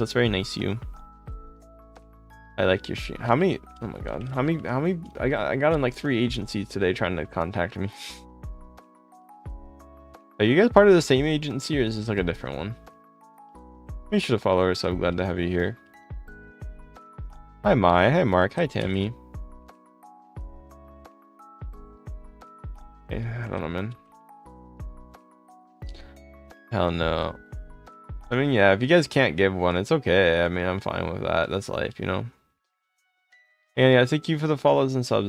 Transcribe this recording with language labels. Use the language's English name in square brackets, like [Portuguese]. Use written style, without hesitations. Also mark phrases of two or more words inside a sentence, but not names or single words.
[English] That's very nice of you. I like your stream. How many? Oh my god. How many? I got in like 3 agencies today trying to contact me. Are you guys part of the same agency or is this like a different one? Make sure to follow her, so I'm glad to have you here. Hi, Mai. Hi, Mark. Hi, Tammy. I don't know, man. Hell no. I mean, yeah, if you guys can't give one, it's okay. I mean, I'm fine with that. That's life, you know? And yeah, thank you for the follows and subs.